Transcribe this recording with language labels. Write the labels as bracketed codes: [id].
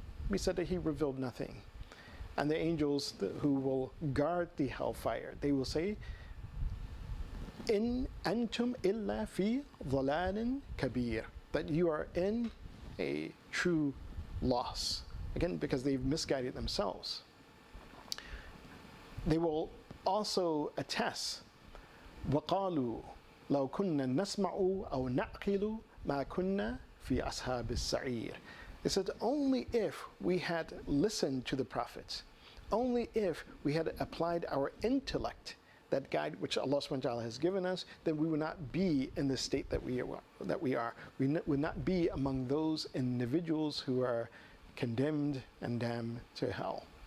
[en] We said that He revealed nothing. And the angels who will guard the hellfire, they will say, [ar] In antum illa fi dhalalin kabir, [en] that you are in a true loss. Again, because they've misguided themselves. They will also attest, [ar] وَقَالُوا لَوْ كُنَّا نَسْمَعُ أَوْ نَعْقِلُ مَا كُنَّا فِي أَصْحَابِ السَّعِيرِ. [en] They said, only if we had listened to the prophets, only if we had applied our intellect, that guide which Allah subhanahu wa ta'ala has given us, then we would not be in the state that we are. We would not be among those individuals who are condemned and damned to hell.